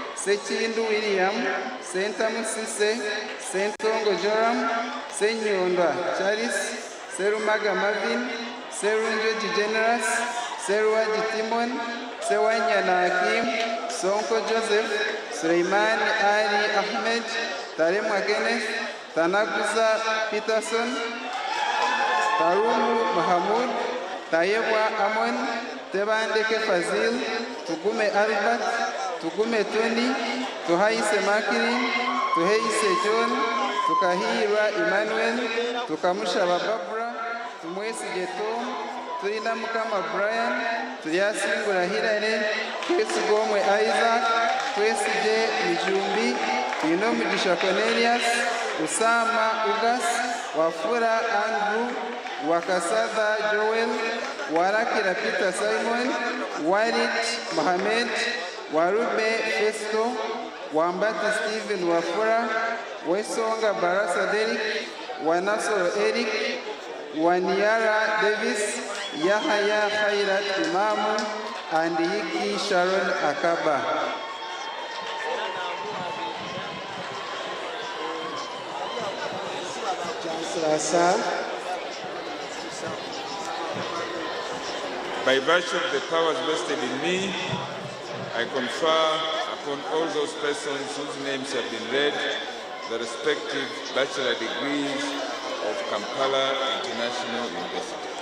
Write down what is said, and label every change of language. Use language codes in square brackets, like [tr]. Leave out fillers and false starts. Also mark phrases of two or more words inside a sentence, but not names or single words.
[en] Sechindu William, Senta Musise, Sentongo Joram, Senyondwa Charis, Serumaga Marvin, Serunjoji Generous, Seruaji Timon, Sewanyana Hakim, Sonko Joseph, Suleiman Ali Ahmed, Taremwa Kenneth, Tanaguza Peterson, Tarumu Mahamud, Tayebwa Amon, Tebandeke Fazil, Tugume Albert, Tugume Tony, Tuhaise Makirin, Tuheise John, Tukahira Emmanuel, Tukamusha Bababra, Tumwesi Getom, Tuina Mukama Brian, Tuyasingura Hilary, Twesi Gomwe Isaac, Twesi J. Mijumbi, Tuino Mugisha Cornelius, Usama Ugas, Wafura Andrew, Wakasada Joel, Warakira Peter Simon, Walid Mohamed, Warube Festo, Wambati Stephen Wafura, Wesonga Barasa Derek, Wanasoro Eric, Waniara Davis, Yahaya Khairat Imamu, and Yiki Sharon Akaba. Chancellor, sir. By virtue of the powers vested in me, I confer upon all those persons whose names have been read the respective bachelor degrees of Kampala International University.